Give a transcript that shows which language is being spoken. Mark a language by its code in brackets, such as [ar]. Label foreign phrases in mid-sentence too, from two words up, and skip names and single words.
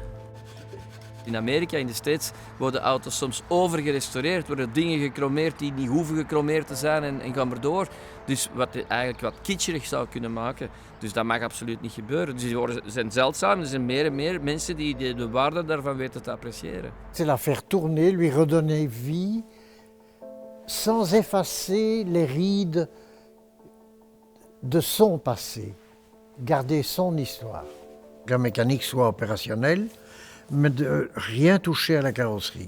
[nl] In Amerika, in de States, worden auto's soms overgerestaureerd, worden dingen gechromeerd die niet hoeven gechromeerd te zijn en gaan maar door. Dus wat eigenlijk wat kitscherig zou kunnen maken. Dus dat mag absoluut niet gebeuren. Dus die zijn zeldzaam, er zijn meer en meer mensen die de waarde daarvan weten te appreciëren. [fr] C'est la faire tourner, lui redonner vie, sans effacer les rides de son passé, garder son histoire. Que la mécanique soit opérationnelle, mais de rien toucher à la carrosserie.